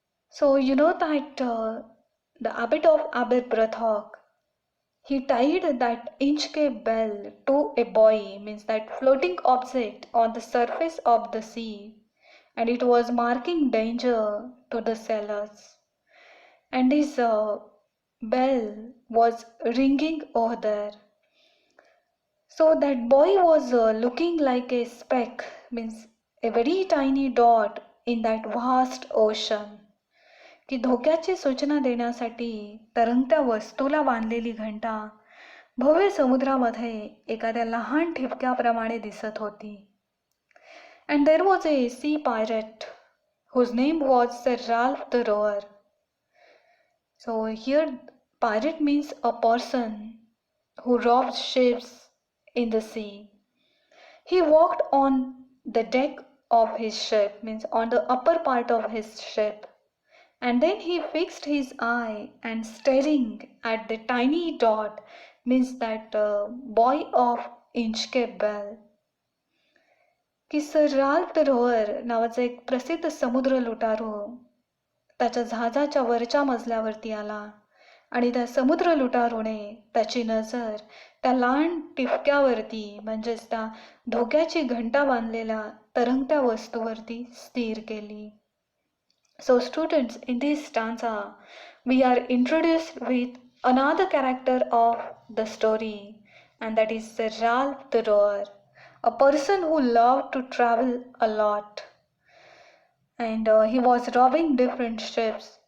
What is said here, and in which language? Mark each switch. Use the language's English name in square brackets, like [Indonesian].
[English] So you know that the Abbot of Aberbrothock, he tied that Inchcape bell to a buoy, means that floating object on the surface of the sea, and it was marking danger to the sailors. And his bell was ringing over there. So that boy was looking like a speck, means a very tiny dot in that vast ocean. [Marathi] की धोक्याची सूचना देण्यासाठी तरंगत्या वस्तूला बांधलेली घंटा भव्य समुद्रामध्ये एखाद्या लहान ठिपक्याप्रमाणे दिसत होती. [English] And there was a sea pirate whose name was Sir Ralph the Rower. So here pirate means a person who robs ships in the sea. He walked on the deck of his ship, means on the upper part of his ship, and then he fixed his eye and staring at the tiny dot, means that buoy of Inchcape Bell. [Marathi] की sir Ralph the row or नावाचा एक प्रसिद्ध समुद्र लुटारू त्याच्या जहाजाच्या वरच्या मजल्यावरती आला आणि त्या समुद्र लुटारूने त्याची नजर त्या लहान टिपक्यावरती म्हणजेच त्या धोक्याची घंटा बांधलेल्या तरंगत्या वस्तूवरती स्थिर केली. [English] So students, in this stanza we are introduced with another character of the story, and that is Sir Ralph the Rower, a person who loved to travel a lot, and he was robbing different ships.